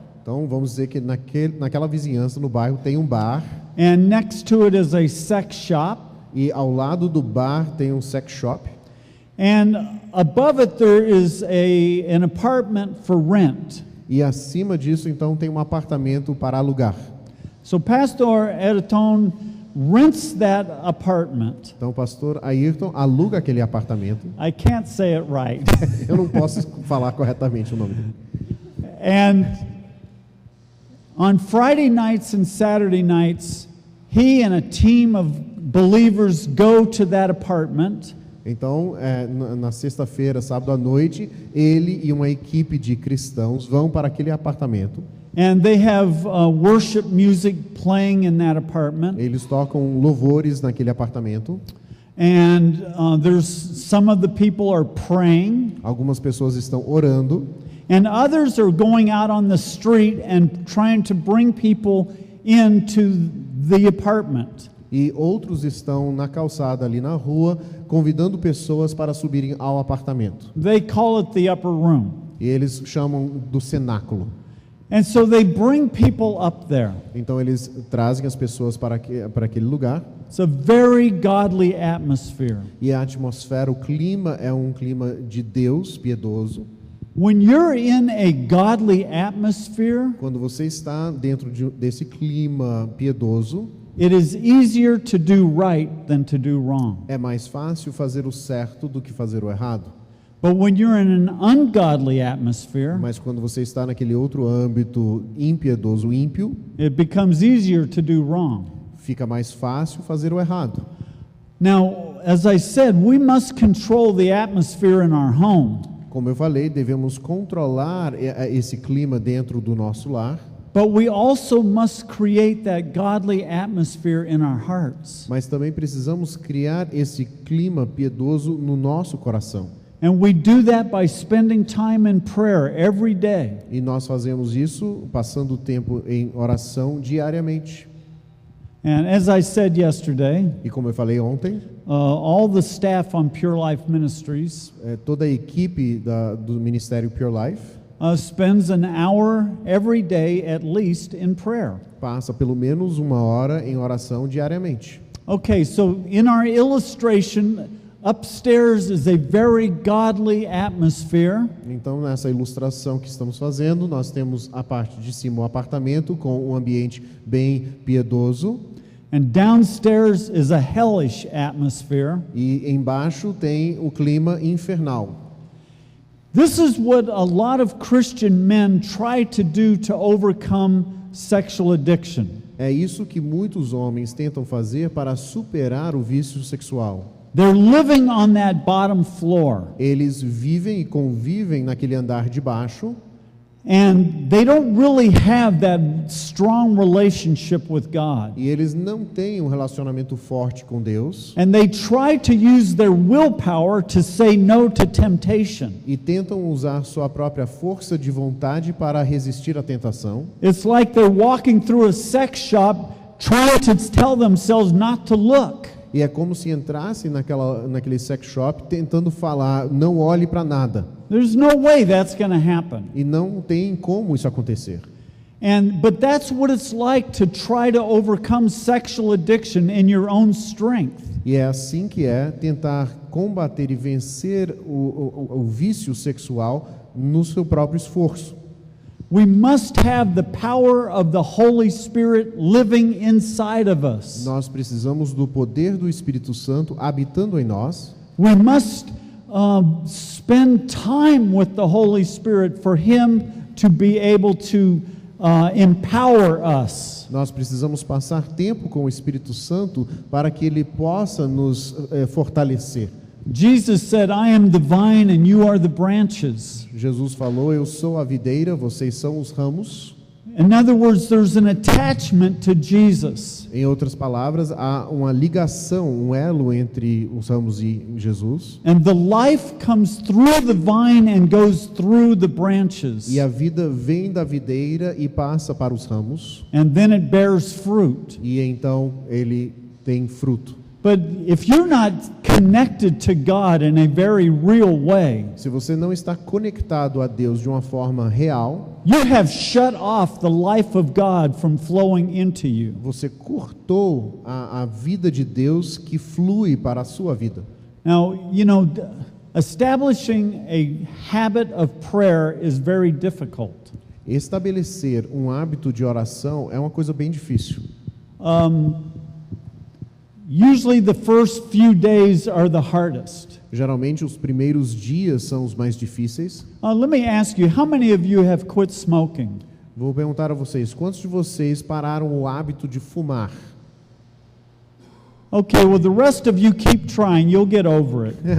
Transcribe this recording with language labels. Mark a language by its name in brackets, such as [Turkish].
[Portuguese] então vamos dizer que naquela vizinhança, no bairro, tem um bar, [English] and next to it is a sex shop, [Portuguese] e ao lado do bar tem um sex shop, [English] and above it there is an apartment for rent. [Portuguese] e acima disso, então, tem um apartamento para alugar. [English] So Pastor Ayrton rents that apartment. [Portuguese] Então, o pastor Ayrton aluga aquele apartamento. [English] I can't say it right. [Portuguese] Eu não posso falar corretamente o nome dele. [English] And on Friday nights and Saturday nights, he and a team of believers go to that apartment. [Portuguese] Então, na sexta-feira, sábado à noite, ele e uma equipe de cristãos vão para aquele apartamento. [English] And they have worship music playing in that apartment. [Portuguese] Eles tocam louvores naquele apartamento. [English] And there's some of the people are praying. [Portuguese] Algumas pessoas estão orando. [English] And others are going out on the street and trying to bring people into the apartment. [Portuguese] E outros estão na calçada ali na rua, convidando pessoas para subirem ao apartamento. [English] They call it the upper room. [Portuguese] E eles chamam do cenáculo. [English] And so they bring people up there. [Portuguese] Então eles trazem as pessoas para aquele lugar. [English] It's a very godly atmosphere. [Portuguese] E a atmosfera, o clima é um clima de Deus piedoso. [English] When you're in a godly atmosphere, [Portuguese] Quando você está dentro desse clima piedoso, [English] it is easier to do right than to do wrong. [Portuguese] é mais fácil fazer o certo do que fazer o errado. [English] But when you're in an ungodly atmosphere, [Portuguese] Mas quando você está naquele outro âmbito impiedoso, ímpio, [English] it becomes easier to do wrong. [Portuguese] fica mais fácil fazer o errado. [English] Now, as I said, we must control the atmosphere in our home. [Portuguese] Como eu falei, devemos controlar esse clima dentro do nosso lar, [English] But we also must create that godly atmosphere in our hearts. [Portuguese] mas também precisamos criar esse clima piedoso no nosso coração. [English] And we do that by spending time in prayer every day. [Portuguese] E nós fazemos isso passando tempo em oração diariamente. [English] And as I said yesterday, [Portuguese] E como eu falei ontem, [English] all the staff on Pure Life Ministries [Portuguese] toda a equipe do Ministério Pure Life [English] spends an hour every day at least in prayer. [Portuguese] passa pelo menos 1 hora em oração diariamente. [English] Okay, so in our illustration, upstairs is a very godly atmosphere. [Portuguese] Então, nessa ilustração que estamos fazendo, nós temos a parte de cima o apartamento com um ambiente bem piedoso. [English] And downstairs is a hellish atmosphere. [Portuguese] E embaixo tem o clima infernal. [English] This is what a lot of Christian men try to do to overcome sexual addiction. [Portuguese] É isso que muitos homens tentam fazer para superar o vício sexual. [English] They're living on that bottom floor. [Portuguese] Eles vivem e convivem naquele andar de baixo [English] And they don't really have that strong relationship with God. [Portuguese] E eles não têm um relacionamento forte com Deus [English] And they try to use their willpower to say no to temptation. [Portuguese] e tentam usar sua própria força de vontade para resistir à tentação. [English] It's like they're walking through a sex shop trying to tell themselves not to look. [Portuguese] E é como se entrasse naquele sex shop tentando falar, não olhe para nada. [English] There's no way that's going to happen. [Portuguese] E não tem como isso acontecer. [English] But that's what it's like to try to overcome sexual addiction in your own strength. [Portuguese] E é assim que é tentar combater e vencer o vício sexual no seu próprio esforço. [English] We must have the power of the Holy Spirit living inside of us. [Portuguese] Nós precisamos do poder do Espírito Santo habitando em nós. [English] We must spend time with the Holy Spirit for Him to be able to empower us. [Portuguese] Nós precisamos passar tempo com o Espírito Santo para que Ele possa nos fortalecer. [English] Jesus said, I am the vine and you are the branches. [Portuguese] Jesus falou, eu sou a videira, vocês são os ramos. [English] In other words, there's an attachment to Jesus. [Portuguese] Em outras palavras, há uma ligação, um elo entre os ramos e Jesus. [English] And the life comes through the vine and goes through the branches. [Portuguese] E a vida vem da videira e passa para os ramos. [English] And then it bears fruit. [Portuguese] E então ele tem fruto. [English] But if you're not connected to God in a very real way, [Portuguese] Se você não está conectado a Deus de uma forma real, [English] you have shut off the life of God from flowing into you. [Portuguese] você cortou a vida de Deus que flui para a sua vida. [English] Now, establishing a habit of prayer is very difficult. [Portuguese] Estabelecer um hábito de oração é uma coisa bem difícil. [English] Usually the first few days are the hardest. [Portuguese] Geralmente os primeiros dias são os mais difíceis. [English] Let me ask you, how many of you have quit smoking? [Portuguese] Vou perguntar a vocês, quantos de vocês pararam o hábito de fumar? [English] Okay, well, the rest of you keep trying, you'll get over it.